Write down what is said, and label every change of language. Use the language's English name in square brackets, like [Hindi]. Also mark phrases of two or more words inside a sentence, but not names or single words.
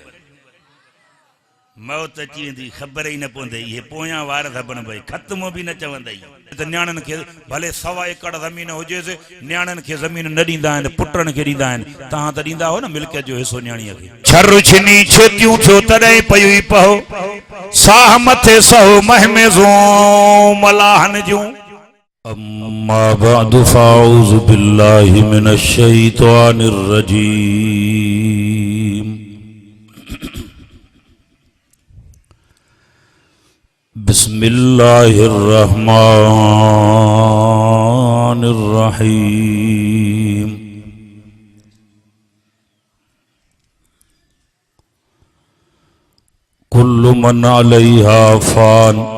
[Sindhi] मौत अची वेंदी ख़बर ही न पवंदी ये पोयां वार थबन भाई ख़त्म भी न चवंदई त न्याणन खे भले 1.25 एकड़ ज़मीन हुजेसि न्याणन खे ज़मीन न ॾींदा आहिनि पुटन खे ॾींदा आहिनि तव्हां त ॾींदा हो न मिल्कियत जो हिसो न्याणीअ खे छर छिनी छेतियूं थियो तॾहिं पयूं पहो साह मथे सहो महमेज़ूं मलाहन जूं [Arabic] أما بعد فأعوذ بالله من الشيطان الرجيم بسم الله الرحمن الرحيم كل من عليها فان